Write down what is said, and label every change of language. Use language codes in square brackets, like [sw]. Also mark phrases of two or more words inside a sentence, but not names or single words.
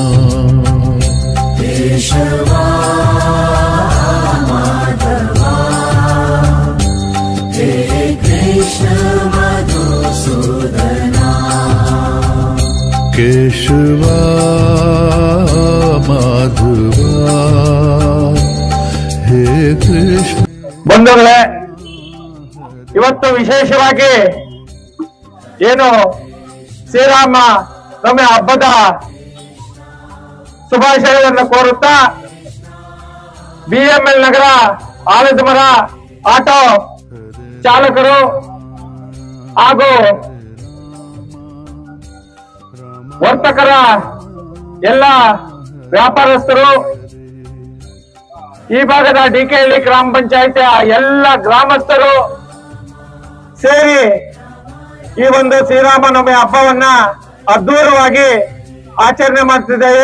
[kn] केशवा माधवा हे कृष्ण मधुसूदना केशवा माधवा हे कृष्ण ಬಂಧುಗಳೇ, ಇವತ್ತು ವಿಶೇಷವಾಗಿ ಏನು ಶ್ರೀರಾಮ ನವಮಿ ಹಬ್ಬದ ಶುಭಾಶಯಗಳನ್ನು ಕೋರುತ್ತಾ BML ನಗರ ಆಲದ ಮರ ಆಟೋ ಚಾಲಕರು ಹಾಗೂ ವರ್ತಕರ ಎಲ್ಲ ವ್ಯಾಪಾರಸ್ಥರು, ಈ ಭಾಗದ ಡಿಕೆಹಳ್ಳಿ ಗ್ರಾಮ ಪಂಚಾಯತಿಯ ಎಲ್ಲ ಗ್ರಾಮಸ್ಥರು ಸೇರಿ ಈ ಒಂದು ಶ್ರೀರಾಮನವಮಿ ಹಬ್ಬವನ್ನ ಅದ್ಭುತವಾಗಿ ಆಚರಣೆ ಮಾಡ್ತಿದ್ದೇವೆ.